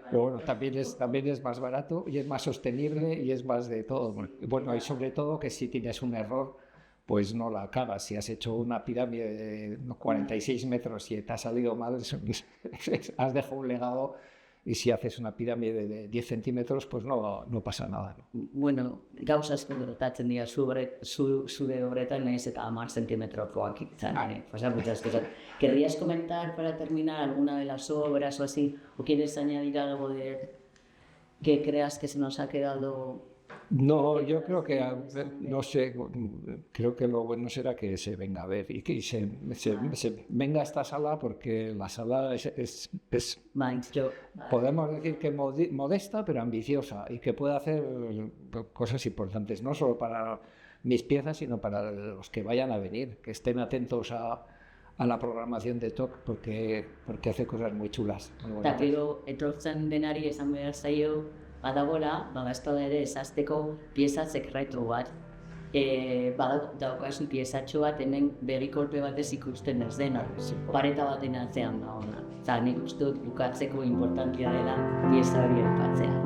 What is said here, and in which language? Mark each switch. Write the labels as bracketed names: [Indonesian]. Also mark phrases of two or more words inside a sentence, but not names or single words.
[Spanish] Pero bueno, también es más barato y es más sostenible y es más de todo. Bueno, y sobre todo que si tienes un error, pues no la cagas. Si has hecho una pirámide de 46 metros y te ha salido mal, has dejado un legado. Y si haces una pirámide de 10 centímetros, pues no pasa nada, ¿no? [Basque] Bueno, gauza asko gertatzen dira zure horretan nahiz eta 10 zentimetrokoak izan. [Spanish] Pasan muchas cosas. ¿Querrías comentar para terminar alguna de las obras o así? ¿O quieres añadir algo que creas que se nos ha quedado? No, yo creo que, no sé, creo que lo bueno será que se venga a ver y que se venga a esta sala porque la sala es podemos decir que modesta pero ambiciosa y que puede hacer cosas importantes, no solo para mis piezas, sino para los que vayan a venir, que estén atentos a la programación de TOC porque hace cosas muy chulas. [Basque] Eta gero, etortzen denari esan behar zaio, badagoela, badaezpada ere esazteko pieza sekretu bat. Daukazu piezatxo bat hemen begikolpe batez ikusten ez dena. Pareta baten atzean dagoena. Eta nik uste dut bukatzeko importantia dela pieza hori aipatzea.